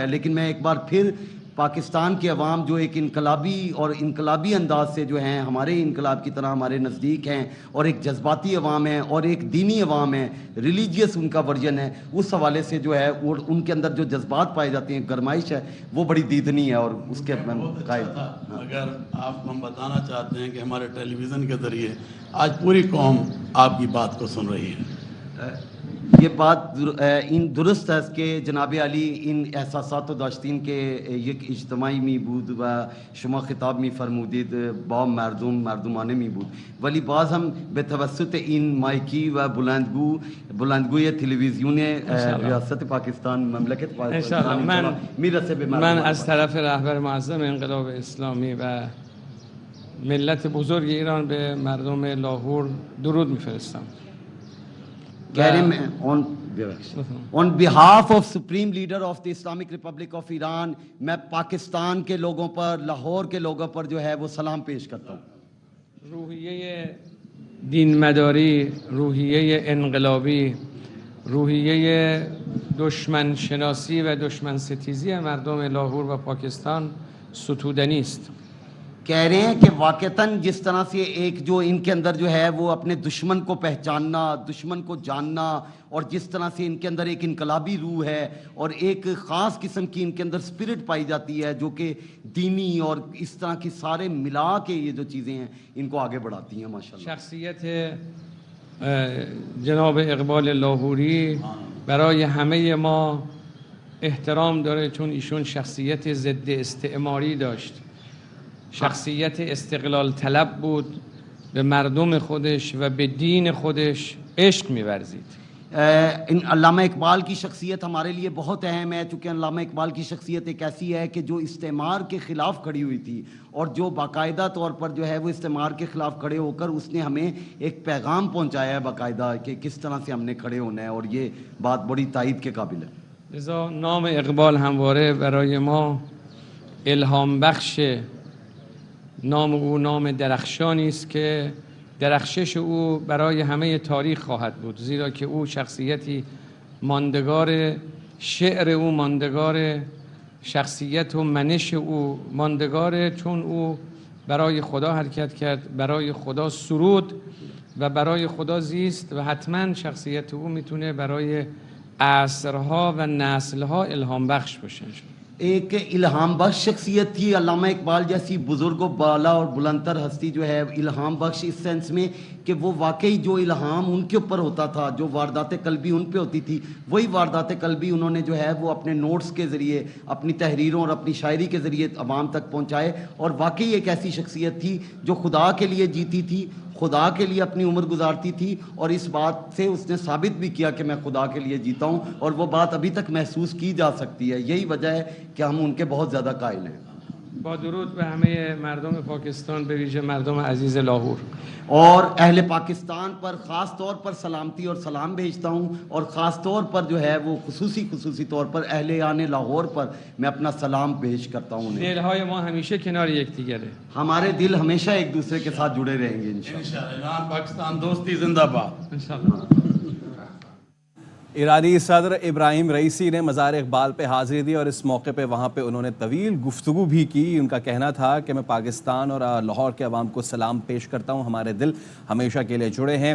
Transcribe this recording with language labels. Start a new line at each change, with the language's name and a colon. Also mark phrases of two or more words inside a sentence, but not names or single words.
Urdu: لیکن میں ایک بار پھر پاکستان کے عوام جو ایک انقلابی انداز سے جو ہیں ہمارے انقلاب کی طرح ہمارے نزدیک ہیں اور ایک جذباتی عوام ہیں اور ایک دینی عوام ہے، ریلیجیس ان کا ورژن ہے، اس حوالے سے جو ہے وہ ان کے اندر جو جذبات پائے جاتے ہیں، گرمائش ہے، وہ بڑی دیدنی ہے اور اس کے قائل. اگر آپ کو ہم بتانا چاہتے ہیں کہ ہمارے ٹیلی ویژن کے ذریعے آج پوری قوم آپ کی بات کو سن رہی ہے.
Persian: یہ بات درست ہے کہ جناب علی ان احساسات و داشتین کے یک اجتماعی می بود و شما خطاب می فرمودید با مردمانه می بود، ولی باز هم به توسط این مایکی و بلندگوی تلویزیون ریاست پاکستان مملکت پاکستان میرسه به مردم. من از طرف رهبر معظم انقلاب اسلامی و ملت بزرگ ایران به مردم لاهور درود میفرستم.
English: On behalf of Supreme Leader of the Islamic Republic of Iran,
Urdu: میں پاکستان کے لوگوں پر، لاہور کے لوگوں پر جو ہے وہ سلام پیش کرتا ہوں.
Persian: روحیه دین مداری، روحیه انقلابی، روحیه دشمن شناسی و دشمن ستیزی مردم لاهور و پاکستان ستودنی است.
Urdu: کہہ رہے ہیں کہ واقعتاً جس طرح سے ایک جو ان کے اندر جو ہے وہ اپنے دشمن کو پہچاننا، دشمن کو جاننا، اور جس طرح سے ان کے اندر ایک انقلابی روح ہے اور ایک خاص قسم کی ان کے اندر اسپرٹ پائی جاتی ہے جو کہ دینی اور اس طرح کی سارے ملا کے یہ جو چیزیں ہیں ان کو آگے بڑھاتی ہیں. ماشاءاللہ
Persian: شخصیت جناب اقبال لاهوری برای همه ما احترام داره، چون ایشون شخصیت ضد استعماری داشت، شخصیت استقلال طلب بود، به مردم خودش و به دین خودش عشق می‌ورزید.
Urdu: علامہ اقبال کی شخصیت ہمارے لیے بہت اہم ہے، چونکہ علامہ اقبال کی شخصیت ایک ایسی ہے کہ جو استعمار کے خلاف کھڑی ہوئی تھی اور جو باقاعدہ طور پر جو ہے وہ استعمار کے خلاف کھڑے ہو کر اس نے ہمیں ایک پیغام پہنچایا ہے باقاعدہ کہ کس طرح سے ہم نے کھڑے ہونا ہے، اور یہ بات بڑی تائید کے قابل ہے.
Persian: لذا نام اقبال همواره برای ما الهام بخش. نام او نام درخشانی است که درخشش او برای همه تاریخ خواهد بود، زیرا که او شخصیتی ماندگار، شعر او ماندگار، شخصیت و منش او ماندگاره، چون او برای خدا حرکت کرد، برای خدا سرود و برای خدا زیست و حتما شخصیت او میتونه برای عصرها و نسلها الهام بخش باشه.
Urdu: ایک الہام بخش شخصیت تھی علامہ اقبال جیسی بزرگ و بالا اور بلندتر ہستی جو ہے الہام بخش اس سینس میں کہ وہ واقعی جو الہام ان کے اوپر ہوتا تھا، جو واردات قلبی ان پہ ہوتی تھی، وہی واردات قلبی انہوں نے جو ہے وہ اپنے نوٹس کے ذریعے، اپنی تحریروں اور اپنی شاعری کے ذریعے عوام تک پہنچائے. اور واقعی ایک ایسی شخصیت تھی جو خدا کے لیے جیتی تھی، خدا کے لیے اپنی عمر گزارتی تھی، اور اس بات سے اس نے ثابت بھی کیا کہ میں خدا کے لیے جیتا ہوں، اور وہ بات ابھی تک محسوس کی جا سکتی ہے. یہی وجہ ہے کہ ہم ان کے بہت زیادہ قائل ہیں.
Persian: با درود به همه مردم پاکستان، به ویژه مردم عزیز لاهور.
Urdu: اور اہل پاکستان پر خاص طور پر سلامتی اور سلام بھیجتا ہوں، اور خاص طور پر جو ہے وہ خصوصی طور پر اہل آن لاہور پر میں اپنا سلام پیش کرتا ہوں.
Persian: دلهای ما همیشه کنار یکدیگره.
Urdu: ہمارے دل ہمیشہ ایک دوسرے کے ساتھ جڑے رہیں گے انشاءاللہ. ایران پاکستان دوستی زندہ باد انشاءاللہ. ایرانی صدر ابراہیم رئیسی نے مزار اقبال پہ حاضری دی اور اس موقع پہ وہاں پہ انہوں نے طویل گفتگو بھی کی. ان کا کہنا تھا کہ میں پاکستان اور لاہور کے عوام کو سلام پیش کرتا ہوں، ہمارے دل ہمیشہ کے لیے جڑے ہیں.